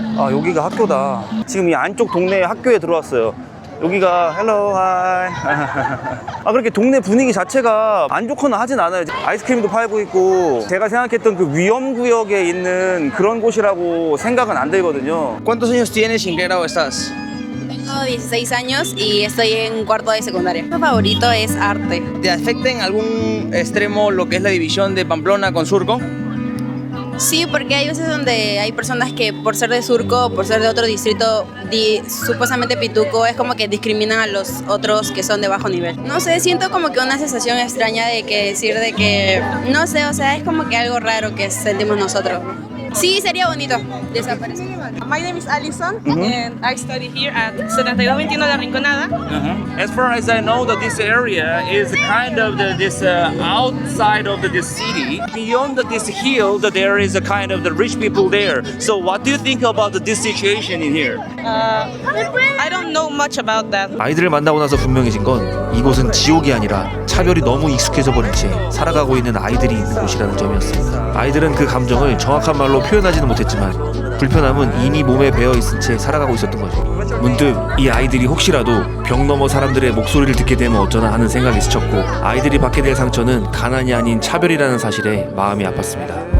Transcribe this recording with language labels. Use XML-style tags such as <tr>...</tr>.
<ko>여기가 학교다. 지금 이 안쪽 동네 학교에 들어왔어요. 여기가 헬로 하이. 그렇게 동네 분위기 자체가 안 좋거나 하진 않아요. 아이스크림도 팔고 있고 제가 생각했던 그 위험구역에 있는 그런 곳이라고 생각은 안 들거든요.</ko> <es>¿Cuántos años tienes y en qué grado estás? Tengo 16 años y estoy en cuarto de secundaria. Mi favorito es arte. ¿Te afecta en algún extremo lo que es la división de Pamplona con Surco? Sí, porque hay veces donde hay personas que por ser de Surco, por ser de otro distrito, supuestamente pituco, es como que discriminan a los otros que son de bajo nivel. No sé, siento como que una sensación extraña de que decir de que, no sé, o sea, es como que algo raro que sentimos nosotros. Sí, sería bonito desaparecer.</es> <en>My name is Alison and I study here at 7221 La Rinconada. As far as I know, that this area is kind of this outside of this city. Beyond this hill, that there is a kind of the rich people there. So, what do you think about this situation in here? I don't know much about that.</en> <ko>아이들을 만나고 나서 분명해진 건 이곳은 지옥이 아니라 차별이 너무 익숙해져 버린 채 살아가고 있는 아이들이 있는 곳이라는 점이었습니다. 아이들은 그 감정을 정확한 말로 표현하지는 못했지만 불편함은 이미 몸에 배어 있은 채 살아가고 있었던 거죠. 문득 이 아이들이 혹시라도 벽 너머 사람들의 목소리를 듣게 되면 어쩌나 하는 생각이 스쳤고 아이들이 받게 될 상처는 가난이 아닌 차별이라는 사실에 마음이 아팠습니다.</ko>